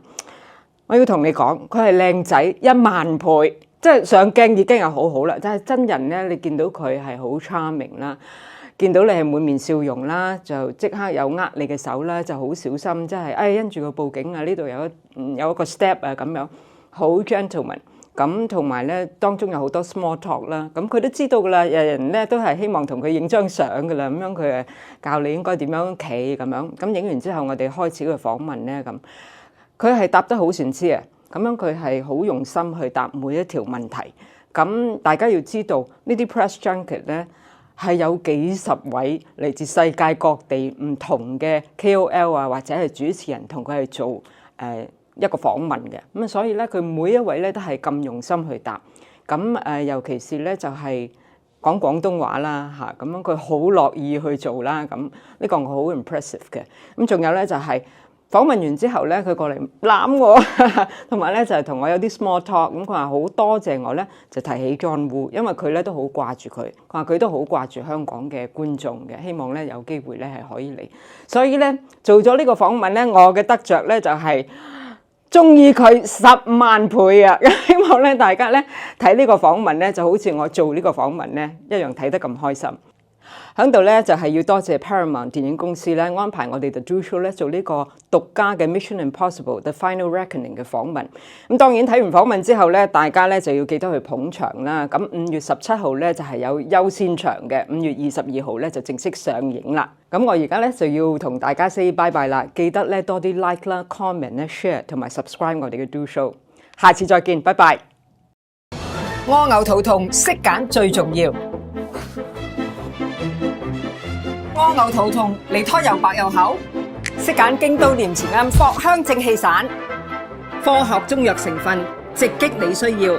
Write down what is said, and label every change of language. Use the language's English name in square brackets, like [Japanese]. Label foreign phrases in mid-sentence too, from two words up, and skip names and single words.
[Cantonese] 我要同你講，佢係靚仔1萬倍，即係上鏡已經係好好啦。但係真人咧，你見到佢係好 charming 啦，見到你係滿面笑容啦，就即刻有握你嘅手啦，就好小心，即係因住個報警啊，呢度有一個 step 啊咁樣，好 gentleman。咁同埋咧，當中有好多 [English] small talk [Cantonese] 啦，咁佢都知道噶啦，人咧都係希望同佢影張相噶啦，咁樣佢教你應該點樣企咁樣。咁影完之後，我哋開始個訪問咧咁。佢係答得好善知啊！咁樣佢係好用心去答每一條問題。咁大家要知道呢啲 [English] press junket [Cantonese] 咧係有幾十位嚟自世界各地唔同嘅 KOL 啊，或者係主持人同佢係做一個訪問嘅。咁所以咧佢每一位咧都係咁用心去答。咁尤其是咧就係講廣東話啦嚇，咁樣佢好樂意去做啦。咁呢個我好 impressive 嘅。咁仲有咧就係。訪問完之後咧，佢過嚟攬我，同埋咧就係同我有啲 [English] small talk。 [Cantonese] 咁佢話好多謝我咧，就提起 John Woo， 因為佢咧都好掛住佢。佢話佢都好掛住香港嘅觀眾嘅，希望咧有機會咧係可以嚟。所以咧做咗呢個訪問咧，我嘅得着咧就係中意佢10萬倍啊！希望咧大家咧睇呢個訪問咧，就好似我做呢個訪問咧一樣睇得咁開心。喺度咧就係要多謝 Paramount 電影公司咧安排我哋 The Do Show 咧做呢個獨家嘅 Mission Impossible The Final Reckoning 嘅訪問。咁當然睇完訪問之後咧，大家咧就要記得去捧場啦。咁5月17號咧就係有優先場嘅，5月22號咧就正式上映啦。咁我而家咧就要同大家 [English] say bye bye [Cantonese] 啦，記得咧多啲 like 啦、comment 咧、share 同埋 subscribe 我哋嘅 Do Show。下次再見，拜拜。屙牛肚痛，識揀最重要。屙牛肚痛，離胎又白又厚，識揀京都念慈庵藿香正氣散，科學中藥成分，直擊你需要。